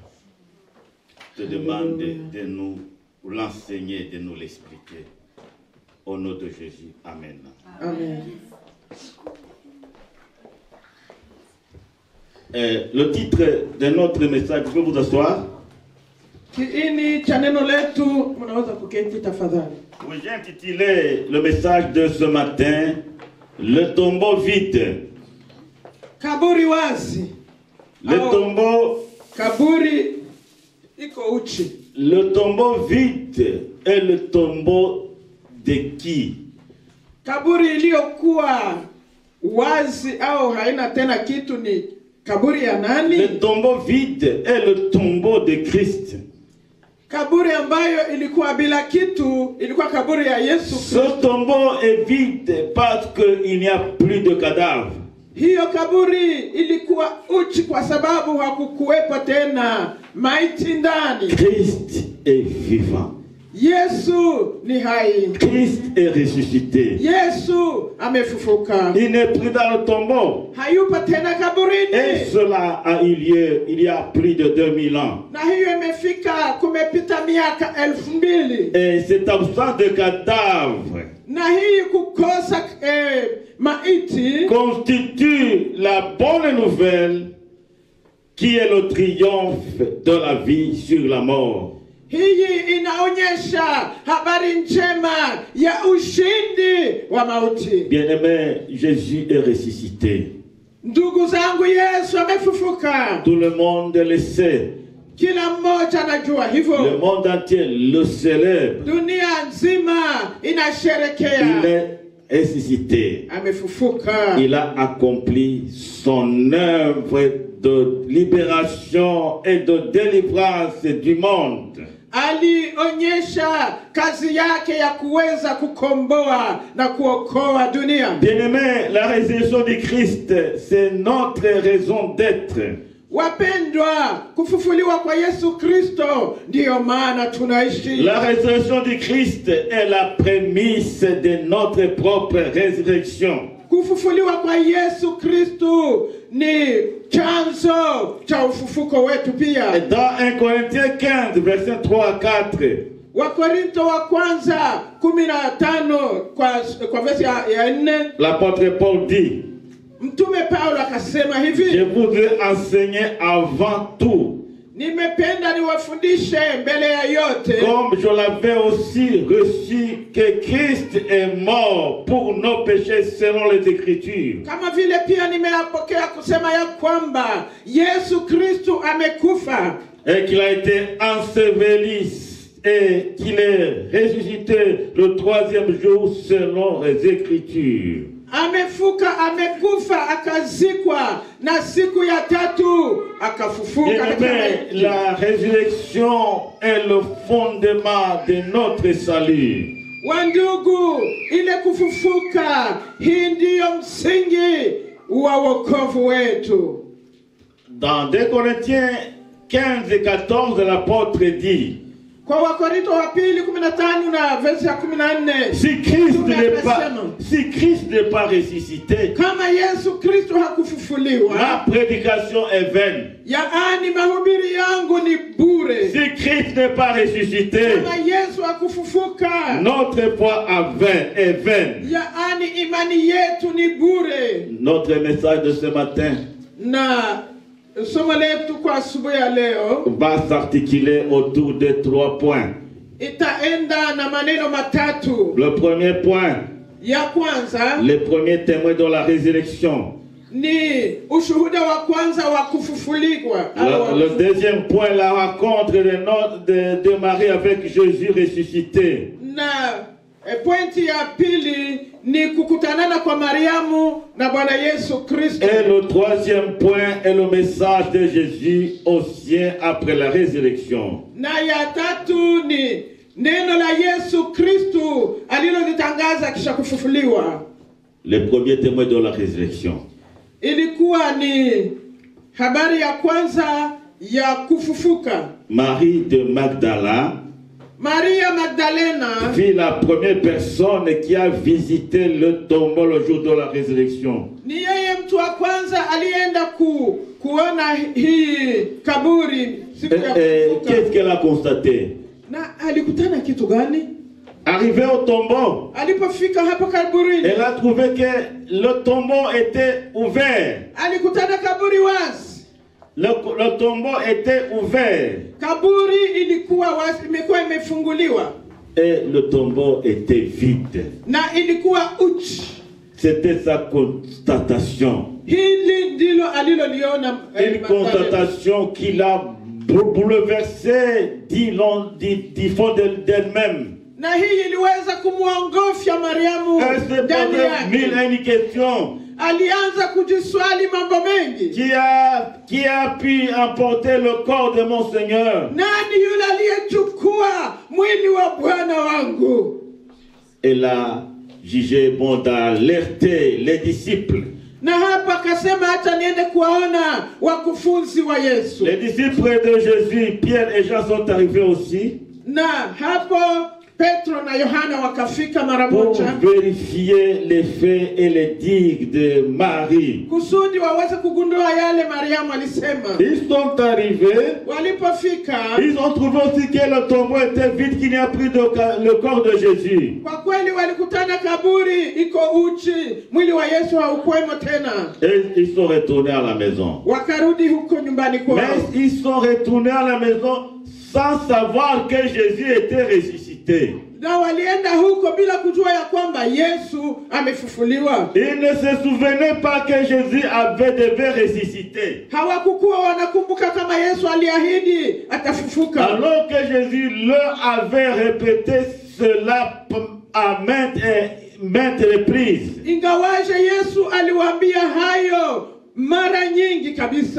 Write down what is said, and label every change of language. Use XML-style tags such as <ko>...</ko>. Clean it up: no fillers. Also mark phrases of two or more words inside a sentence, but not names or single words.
<fr>Je te demande de nous l'enseigner, de nous l'expliquer. Au nom de Jésus. Amen. Amen. Le titre de notre message, vous pouvez vous asseoir.</fr> <sw>Kiini cha neno letu, mnaweza kuketi tafadhali.</sw> <fr>Oui, j'ai intitulé le message de ce matin, le tombeau vide.</fr> <sw>Kaburi wazi.</sw> <fr>Le tombeau,</fr> <sw>Kaburi iko uchi.</sw> <fr>le tombeau vide est le tombeau de qui?</fr> <sw>Kaburi iliyokuwa wazi au haina tena kitu ni kaburi ya nani?</sw> <fr>Le tombeau vide est le tombeau de Christ.</fr> <sw>Kaburi ambayo ilikuwa bila kitu ilikuwa kaburi ya Yesu.</sw> <fr>Ce tombeau est vide parce qu'il n'y a plus de cadavres.</fr> <sw>Hiyo kaburi ilikuwa uchi kwa sababu hakukuwepo tena maiti ndani.</sw> <fr>Christ est vivant.</fr> <sw>Yesu ni hai.</sw> <fr>Christ est ressuscité.</fr> <sw>Yesu amefufuka.</sw> <fr>Il n'est plus dans le tombeau.</fr> <sw>Hayupo tena kaburini.</sw> <fr>Et cela a eu lieu il y a plus de 2000 ans.</fr> <sw>Na hiyo imefika kumepita miaka 2000.</sw> <fr>Et cette absence de cadavres</fr> <sw>Na hii kukosa maiti</sw> <fr>constitue la bonne nouvelle qui est le triomphe de la vie sur la mort.</fr> <sw>hii inaonyesha habari njema ya ushindi wa mauti.</sw> <fr>Bien-aimé, Jésus est ressuscité.</fr> <sw>Ndugu zangu, Yesu amefufuka.</sw> <fr>Tout le monde le sait.</fr> <sw>Kila mmoja anajua</sw> <fr>Le</fr> <sw>hivyo.</sw> <fr>monde entier le célèbre.</fr> <sw>Dunia nzima</sw> <fr>Il</fr> <sw>inasherekea.</sw> <fr>est ressuscité.</fr> <sw>Amefufuka.</sw> <fr>Il a accompli son œuvre de libération et de délivrance du monde.</fr> <sw>Alionyesha kazi yake ya kuweza kukomboa na kuokoa dunia.</sw> <fr>Bien-aimé, la résurrection du Christ, c'est notre raison d'être.</fr> <sw>Wapendwa, kufufuliwa kwa Yesu Kristo ndiyo maana tunaishi.</sw> <fr>La résurrection du Christ est la prémisse de notre propre résurrection.</fr> <sw>Kufufuliwa kwa Yesu Kristo ni chanzo cha ufufuko wetu pia.</sw> <fr>Et dans 1 Corinthiens 15, versets 3 à 4,</fr> <sw>Wakorinto wa kwanza 15 kwa verse ya 4,</sw> <fr>l'apôtre Paul dit,</fr> <sw>Mtume Paulo akasema</sw> <fr>Je</fr> <sw>hivi,</sw> <fr>voudrais enseigner avant tout,</fr> <sw>nimependa niwafundishe mbele ya yote,</sw> <fr>comme je l'avais aussi reçu, que Christ est mort pour nos péchés selon les Écritures,</fr> <sw>kama vile pia nimeapokea kusema ya kwamba Yesu Kristo amekufa</sw> <fr>et qu'il a été enseveli et qu'il est ressuscité le troisième jour selon les Écritures.</fr> <sw>amefuka, amekufa, akazikwa, na siku ya tatu akafufuka katika</sw> <fr>Bien-aimé,</fr> <sw>maiti.</sw> <fr>la résurrection est le fondement de notre salut.</fr> <sw>Wandugu, ile kufufuka, hii ndiyo msingi wa wokovu wetu.</sw> <fr>Dans 2 Corinthiens 15 et 14, l'apôtre dit,</fr> <sw>Kwa Wakorinto wa pili 15 na verse ya 14,</sw> <fr>si Christ</fr> <sw>Mtume akasema,</sw> <fr>n'est pas ressuscité,</fr> <sw>kama Yesu Kristo hakufufuliwa,</sw> <fr>ma prédication est vaine.</fr> <sw>yaani mahubiri yangu ni bure.</sw> <fr>Si Christ n'est pas ressuscité,</fr> <sw>Kama Yesu hakufufuka,</sw> <fr>notre foi est vaine.</fr> <sw>yaani imani yetu ni bure.</sw> <fr>Notre message de ce matin</fr> <sw>Na somo letu kwa asubuhi ya leo</sw> <fr>va s'articuler autour de 3 points.</fr> <sw>itaenda na maneno matatu.</sw> <fr>Le premier point,</fr> <sw>Ya kwanza</sw> <fr>les premiers témoins de la résurrection.</fr> <sw>ni ushuhuda wa kwanza wa kufufuliwa.</sw> <fr>Le deuxième point, la rencontre de Marie avec Jésus ressuscité.</fr> <sw>Na pointi ya pili ni kukutanana kwa Mariamu na Bwana Yesu Kristo.</sw> <fr>Et le troisième point est le message de Jésus aux siens après la résurrection.</fr> <sw>Na ya tatu ni neno la Yesu Kristo alilolitangaza kisha kufufuliwa.</sw> <fr>Les premiers témoins de la résurrection.</fr> <sw>Ilikuwa ni habari ya kwanza ya kufufuka.</sw> <fr>Marie de Magdala</fr> <sw>Maria Magdalena</sw> <fr>fut la première personne qui a visité le tombeau le jour de la résurrection.</fr> <sw>ni yeye mtu wa kwanza alienda kuona hii kaburi siku ya kufufuka.</sw> <fr>Qu'est-ce qu'elle a constaté?</fr> <sw>Na alikutana kitu gani?</sw> <fr>Arrivé au tombeau,</fr> <sw>Alipofika hapo kaburini,</sw> <fr>elle a trouvé que le tombeau était ouvert.</fr> <sw>alikutana kaburi wazi.</sw> <fr>Le tombeau était ouvert.</fr> <sw>Kaburi ilikuwa wazi, imekuwa imefunguliwa.</sw> <fr>Et le tombeau était vide.</fr> <sw>Na ilikuwa uchi.</sw> <fr>C'était sa constatation.</fr> <sw>Hili ndilo aliloliona</sw> <fr>Une constatation qui l'a bouleversée du fond d'elle-même.</fr> <sw>Na hii iliweza kumuongofya Mariamu</sw> <fr>Elle se</fr> <sw>ndani</sw> <fr>posait mille</fr> <sw>yake.</sw> <fr>et une questions.</fr> <sw>Alianza kujiswali mambo mengi.</sw> <fr>Qui a pu emporter le corps de mon Seigneur?</fr> <sw>Nani yule aliyechukua mwili wa Bwana wangu?</sw> <fr>Elle a jugé bon d'alerter les disciples.</fr> <sw>Na hapa akasema hata niende kuwaona wakufunzi wa Yesu.</sw> <fr>Les disciples de Jésus, Pierre et Jean sont arrivés aussi</fr> <sw>Na hapo Petro na Yohana wakafika mara</sw> <fr>pour</fr> <sw>moja</sw> <fr>vérifier les faits et les dires de Marie.</fr> <sw>kusudi waweze kugundua yale Mariamu alisema.</sw> <fr>Ils sont arrivés,</fr> <sw>Walipofika,</sw> <fr>ils ont trouvé aussi que le tombeau était vide, qu'il n'y a plus le corps de Jésus.</fr> <sw>kwa kweli walikutana kaburi iko uchi, mwili wa Yesu haukuwemo tena.</sw> <fr>Et ils sont retournés à la maison.</fr> <sw>Wakarudi huko nyumbani kwao.</sw> <fr>Mais ils sont retournés à la maison sans savoir que Jésus était ressuscité.</fr> <sw>Na walienda huko bila kujua ya kwamba Yesu amefufuliwa.</sw> <fr>Ils ne se souvenaient pas que Jésus devait ressusciter.</fr> <sw>Hawakukuwa wanakumbuka kama Yesu aliahidi atafufuka.</sw> <fr>Alors que Jésus leur avait répété cela à maintes reprises.</fr> <sw>Ingawaje Yesu aliwaambia hayo mara nyingi kabisa.</sw>